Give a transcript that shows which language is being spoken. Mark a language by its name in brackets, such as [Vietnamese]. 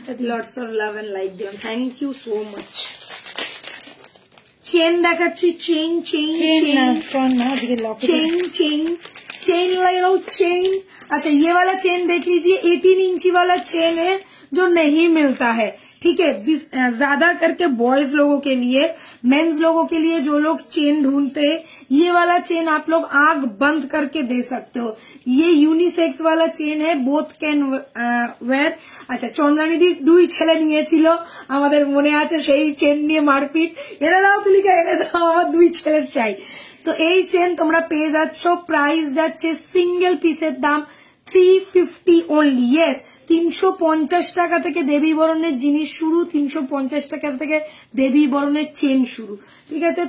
[English] Lots of love and like দিলাম, thank you so much. [Bangla] Chain দেখাচ্ছি, chain chain [Hindi] chain chain chain लगाओ chain. अच्छा ये वाला चेन देख लीजिए, 18 इंची वाला चेन है जो नहीं मिलता है, ठीक है। ज्यादा करके बॉयज लोगों के लिए, मेंस लोगों के लिए जो लोग चेन ढूंढते हैं, ये वाला चेन आप लोग आंख बंद करके दे सकते हो। ये यूनिसेक्स वाला चेन है, [English] Both can wear. [Bangla] আচ্ছা চন্দ্রানিধি 2 ছেলে নিয়েছিল, আমাদের মনে আছে সেই চেন নিয়ে মারপিট। এনে দাও তুলিকা, এনে দাও, আমার 2 ছেলের চাই। তো এই চেন তোমরা পেয়ে যাচ্ছ। প্রাইস যাচ্ছে সিঙ্গেল পিসের দাম 350 অনলি। ইয়েস, 350 টাকা থেকে দেবী বরণের জিনিস শুরু, 350 টাকা থেকে দেবী বরণের চেন শুরু, ঠিক আছে।